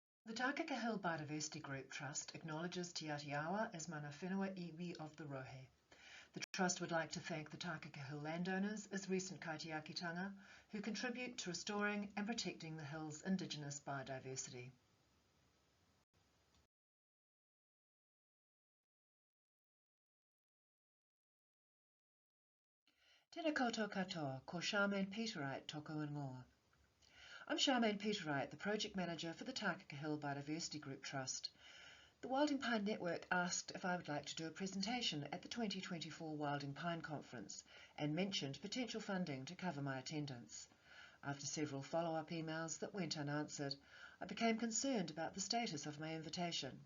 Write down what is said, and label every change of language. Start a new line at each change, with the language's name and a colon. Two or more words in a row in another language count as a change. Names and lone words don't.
English: The Tākaka Hill Biodiversity Group Trust acknowledges Te Aotearoa as
Māori: mana whenua iwi
English: of the Rohe. The Trust would like to thank the Tākaka Hill landowners as recent kaitiakitanga who contribute to restoring and protecting the hill's indigenous biodiversity.
Māori: Tēnā koutou katoa, ko Charmaine Peterite toko ingoa.
English: I'm Charmaine Peterite, the Project Manager for the Tākaka Hill Biodiversity Group Trust. The Wilding Pine Network asked if I would like to do a presentation at the 2024 Wilding Pine Conference and mentioned potential funding to cover my attendance. After several follow-up emails that went unanswered, I became concerned about the status of my invitation.